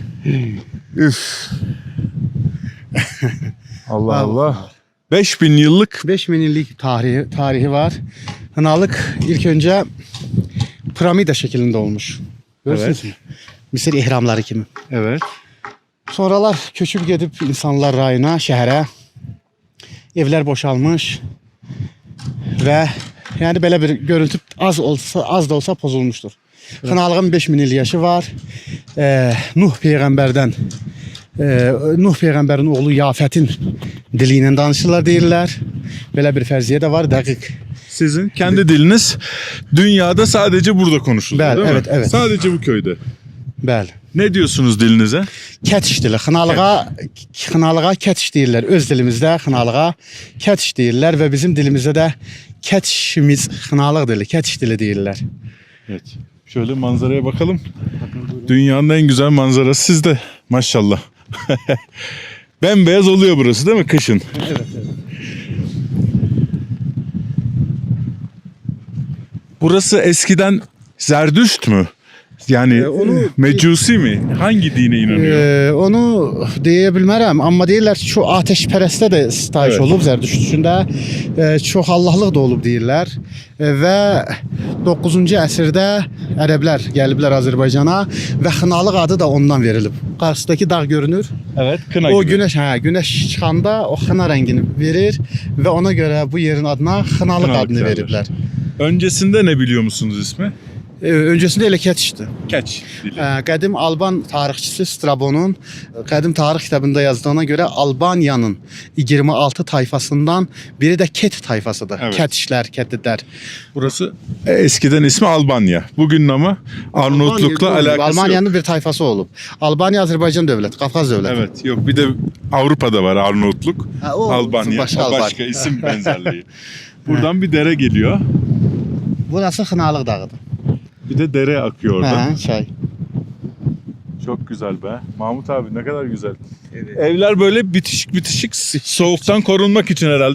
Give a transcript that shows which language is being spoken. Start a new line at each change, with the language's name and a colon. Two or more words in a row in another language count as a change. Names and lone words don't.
Turkish: Üf. Allah Allah. 5000 yıllık 5000 yıllık tarihi var. Kınalık ilk önce piramida şeklinde olmuş. Görüyorsunuz mu? Mısır ihramları kimi. evet.
Azerbaijani: Sonralar köçüb gedib insanlar rayına, şəhərə. Evlər boşalmış və yəni belə bir görüntü az da olsa pozulmuşdur. Xınalığın 5000 il yaşı var. Nuh peyğəmbərin oğlu Yafətin dili ilə danışırlar deyirlər. Belə bir fərziyə də var, dəqiq.
Turkish: Sizin kendi diliniz dünyada sadece burada konuşuluyor
Azerbaijani: Bəli,
Turkish: değil mi? evet, evet. Sadece bu köyde.
Azerbaijani: Bəli.
Turkish: Ne diyorsunuz dilinize?
Azerbaijani: Kətiş dili. Xınalığa kətiş deyirlər. Öz dilimizdə xınalığa kətiş deyirlər və bizim dilimizdə də kətişimiz xınalıq dili, kətiş dili deyirlər.
Turkish: Evet. Şöyle manzaraya bakalım. Dünyanın en güzel manzarası sizde. Maşallah. Bembeyaz oluyor burası değil mi kışın? Evet, evet. Burası eskiden Zerdüşt mü? Yani onu mecusi mi? Hangi dine inanıyor?
Azerbaijani: onu deyə bilmərəm, amma deyirlər ki, şu ateşpərəstdə də sitayiş
Turkish: Evet.
Azerbaijani: olub Zərdüştündə. Çox Allahlıq da olub deyirlər. Və 9-cu əsrdə ərəblər gəliblər Azərbaycana və xınalıq adı da ondan verilib. Qarşıdakı dağ görünür.
Turkish: Evet, kına
Azerbaijani: O
Turkish: gibi.
Azerbaijani: günəş çıxanda o xına rəngini verir və ona görə bu yerin adına xınalıq Xınalıq adını
Turkish: derler.
Azerbaijani: veriblər.
Turkish: Öncesinde ne biliyor musunuz ismi?
Azerbaijani: Öncəsində elə keçdi. Keç dili. Qədim Alban tarixçisi Strabonun qədim tarix kitabında yazdığına görə Albaniyanın 26 tayfasından biri də Ket tayfasıdır.
Turkish: Evet.
Azerbaijani: Ketişlər, Ketidlər.
Turkish: Burası eskiden ismi Albanya. Bugün ama Arnavutluk'la alakası yok.
Azerbaijani: Almaniyanın bir tayfası olub. Albaniya Azərbaycan dövləti, Qafqaz dövləti.
Turkish: Evet, yok bir de Avrupa'da var Arnavutluk.
Azerbaijani: Ha, o
Turkish: Albanya, başka o Albanya. başka isim benzerliği. Buradan bir dere geliyor.
Azerbaijani: Burası Xınalıq dağıdır.
Turkish: Bir de dere akıyor orada.
Azerbaijani: Hə, çay.
Turkish: Çok güzel be. Mahmut abi ne kadar güzel. Evler böyle bitişik bitişik soğuktan korunmak için herhalde.